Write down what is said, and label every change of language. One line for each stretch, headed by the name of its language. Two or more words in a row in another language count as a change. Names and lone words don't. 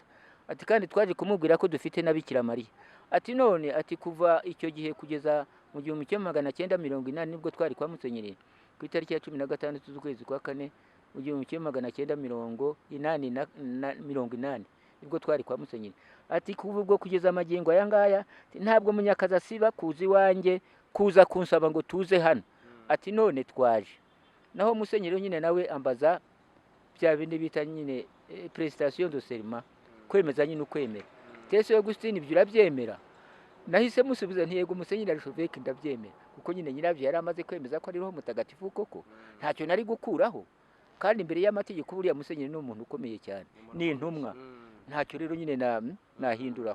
Kinyarwanda: Ati kandi twaje kumubwira ko dufite na Bikira Mariya. Ati none ati kuva icyo gihe kugeza mu 1980 nibwo twari kwa Musenyeri ku itariki ya 16 z'ukwezi kwa 4 mu 1980 nibwo twari kwa Musenyeri. Ati kuva ubwo kugeza amagingo aya ngaya ntabwo Munyakazi asiba kuza iwanjye kuza kunsaba ngo tuze hano. Ati none twaje. Naho Musenyeri nyine nawe ambaza bya bindi bita nyine
French: prestation de serment,
Kinyarwanda: kwemeza nyine ukwemera. Tese Augustine ibyo urabyemera? Nahise musubiza nti yego Musenyeri Arashaka ndabyemera, kuko nyine nyirabyo yari amaze kwemeza ko ari roho mutagatifu koko, ntacyo nari gukuraho. Kandi imbere y'amategeko buriya Musenyeri ni umuntu ukomeye cyane, ni intumwa, ntacyo rero nyine nahinduraho.